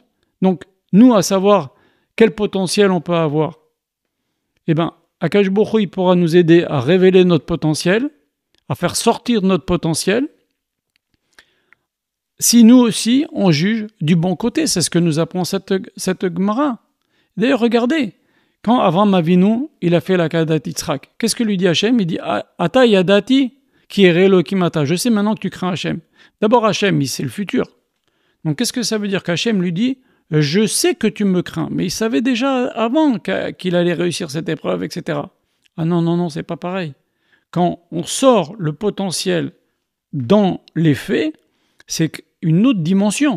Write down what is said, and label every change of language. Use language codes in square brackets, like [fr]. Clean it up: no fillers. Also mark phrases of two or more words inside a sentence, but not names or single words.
[fr] Donc, nous, à savoir quel potentiel on peut avoir, eh bien, [he] הקדוש ברוך הוא, [fr] il pourra nous aider à révéler notre potentiel, à faire sortir notre potentiel, si nous aussi, on juge du bon côté. C'est ce que nous apprend cette Gemara. D'ailleurs, regardez, quand Avram Avinu, il a fait la [he] עקדת יצחק, [fr] qu'est-ce que lui dit Hachem? Il dit « [he] עתה ידעתי כי ירא אלוקים אתה [fr] » je sais maintenant que tu crains Hachem. D'abord, Hachem, c'est le futur. Donc, qu'est-ce que ça veut dire qu'Hachem lui dit « Je sais que tu me crains », mais il savait déjà avant qu'il allait réussir cette épreuve, etc. Ah non, c'est pas pareil. Quand on sort le potentiel dans les faits, c'est une autre dimension.